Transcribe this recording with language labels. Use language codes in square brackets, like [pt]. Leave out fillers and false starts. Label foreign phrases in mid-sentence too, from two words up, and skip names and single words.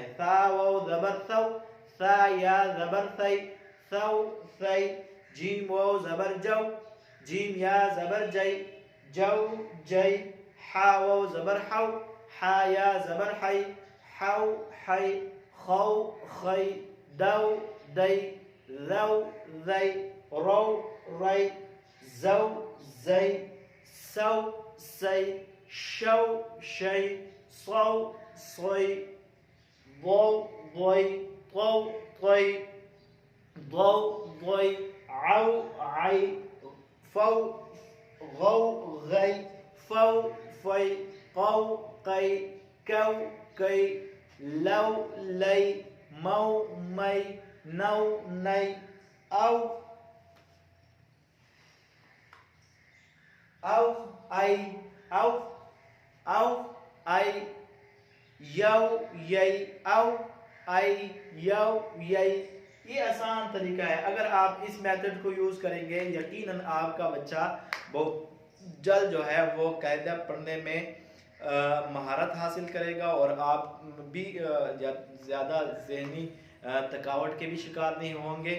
[ur] تا و زبر تو، تا یا زبر تی، تو تی۔ جیم و زبر جو، جیم یا زبر جئی، جو جئی۔ حا و زبر حو، حا یا زبر حی، حو حی۔ خو خی، دو دی، ذو ذی، رو ری، زو زی، سو سی، شو شی، صو صی، ضو ضی، طو طی، ضو ضی، عو عی، فو غو غی، فو فی، قو قی، کو کی، لو لی، مو می، نو نی، او او ای، او او ای، یو یی، او ای، یو یی۔ یہ آسان طریقہ ہے، اگر آپ اس میتھڈ کو یوز کریں گے یقیناً آپ کا بچہ بہت جلد جو ہے وہ قاعدہ پڑھنے میں مہارت حاصل کرے گا، اور آپ بھی زیادہ ذہنی تھکاوٹ کے بھی شکار نہیں ہوں گے۔